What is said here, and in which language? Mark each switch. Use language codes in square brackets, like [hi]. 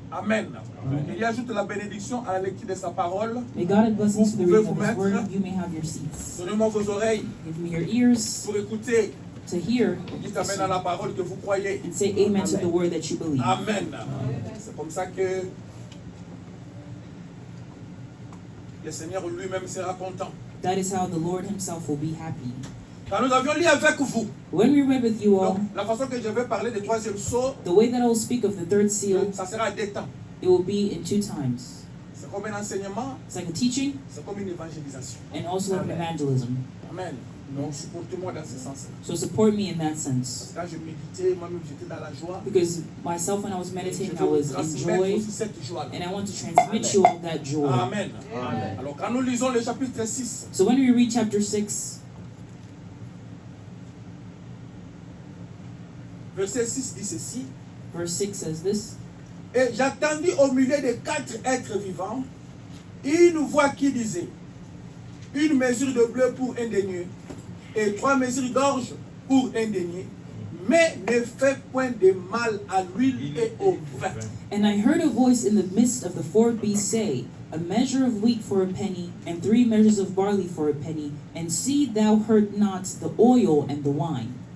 [fr] Amen. Il y ajoute la bénédiction à la lecture de sa parole. [en] May God add blessings to the reading of His [fr] Vous pouvez vous [en] word. [fr] mettre. [en] You may have your seats. [fr] Donnez-moi vos oreilles [en] Give me your ears [fr] pour écouter. [en] to hear [fr] Dites Amen à la parole que vous croyez. [en] and say amen to the word that you believe. Amen. [fr] C'est comme ça que le Seigneur lui-même sera content. [en] That is how the Lord Himself will be happy. [fr] Quand nous avions lu avec vous, [en] When we read with you all, [fr] donc, la façon que je vais parler du troisième sceau, [en] the way that I will speak of the third seal, [fr] ça sera à 2 temps. [en] it will be in 2 times. [fr] C'est comme un enseignement, [en] It's like a teaching [fr] c'est comme une évangélisation. [en] and also like an evangelism. Amen. [fr] Donc supportez-moi dans ce sens. [en] So support me in that sense. [fr] Quand je méditais, moi-même j'étais dans la joie. [en] Because myself, when I was [fr] Je [en] meditating, [fr] vais [en] I [fr] vous [en] was in [fr] transmettre [en] joy, [fr] aussi cette joie-là. [en] and I want to transmit you all that joy. Amen. [fr] Alors quand nous lisons le chapitre 6, [en] So when we read chapter 6, [fr] verset 6 dit ceci. [en] verse 6 says this, [fr] Et j'attendis au milieu des 4 êtres vivants une voix qui disait une mesure de bleu pour un denier et 3 mesures d'orge pour un denier, mais ne fais point de mal à l'huile et au vin. [en] And I heard a voice in the midst of the 4 beasts say, A measure of wheat for a penny, and 3 measures of barley for a penny, and see thou hurt not the oil and the wine.